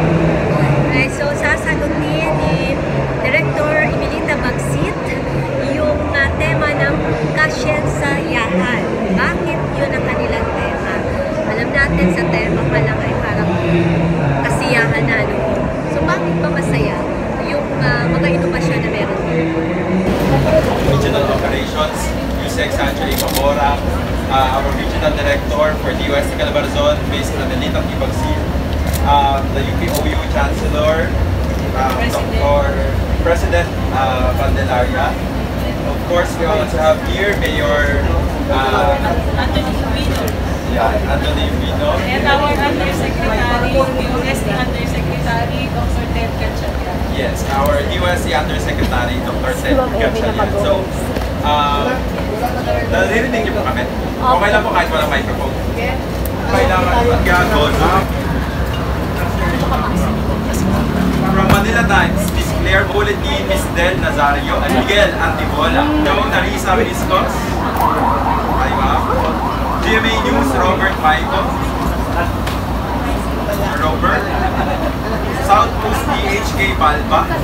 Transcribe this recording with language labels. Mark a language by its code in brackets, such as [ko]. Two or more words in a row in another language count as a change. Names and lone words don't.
[tl] Okay, so sasagutin ni Director Emilita Bagsit yung tema ng kasyensayahan. Bakit yun ang kanilang tema? Alam natin sa tema pa lang ay parang kasiyahan na, no? So bakit ba masaya yung mga inobasyon na meron? [en] Regional Operations, Yusek Sancho Ipabora, our Regional Director for DOST Calabarzon, based in Adelita Tibagsin, the UPOU Chancellor, President Candelaria. Of course, we also have here Mayor Anthony Rubino. Yeah, Anthony Rubino. And our Undersecretary, DOST Undersecretary, Dr. Ted Gatchalian. Yes, our DOST Undersecretary, Dr. Ted Gatchalian. [tl] So, naririnig niyo po kami? Okay lang po kahit walang microphone. Kailangan mag-gagon. [en] From Manila Times, Miss Claire Bulletin, Miss Del Nazario, Miguel Antibola, Joe Narisa Viscos, GMA News, Robert Maico, Robert, South Coast DHK Balba.